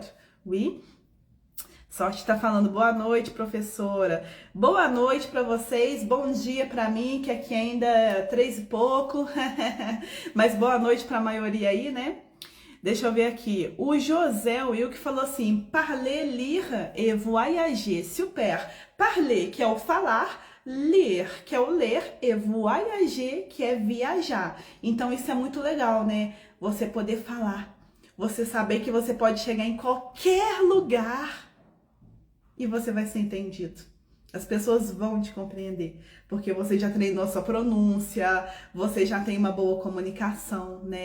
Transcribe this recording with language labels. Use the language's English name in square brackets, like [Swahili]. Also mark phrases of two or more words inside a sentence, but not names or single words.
[Portuguese] Oui? Sorte está falando boa noite, professora. Boa noite para vocês, bom dia para mim, que aqui ainda é 3 e pouco, mas boa noite para a maioria aí, né? Deixa eu ver aqui. O José Will que falou assim: [French] parler, lire et voyager. Super. [Portuguese] Parler, que é o falar, ler, que é o ler, e voyager, que é viajar. Então isso é muito legal, né? Você poder falar. Você saber que você pode chegar em qualquer lugar e você vai ser entendido. As pessoas vão te compreender, porque você já treinou a sua pronúncia, você já tem uma boa comunicação, né?